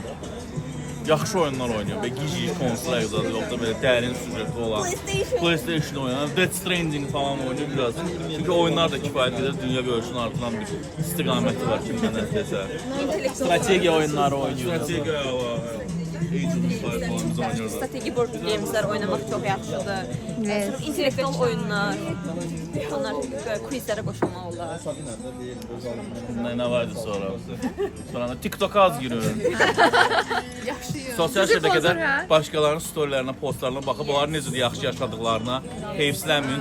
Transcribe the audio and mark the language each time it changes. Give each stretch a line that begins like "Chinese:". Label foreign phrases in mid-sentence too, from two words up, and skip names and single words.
Azerbaijani: Yaxşı oyunlar oynayın. Belə gizli konsollar yazılır, yoxsa belə dərin süjetli olan. PlayStation oynayan, Death Stranding falan oynayın biraz. Çünki oyunlar da kifayət qədər dünya görüşünü artıran bir istiqaməti var kimdən nəsə. Strategiya oyunları oynayırlar. Strategiya var.
Turkish: Age of Empires oynuyorlar.
Azerbaijani: Strategi
English: board gameslər
Azerbaijani: oynamaq çox yaxşıdır.
Turkish: Evet.
Azerbaijani: İntellektual oyunlar. Onlar quizlərə qoşulmaq olar.
Turkish: Ne vardı sonra? Sonra TikTok'a az giriyorum.
Azerbaijani: Sosial şəbəkədə başqalarının storylərinə, postlarına baxıb onların necə də yaxşı yaşadıqlarına heyfsilənməyin.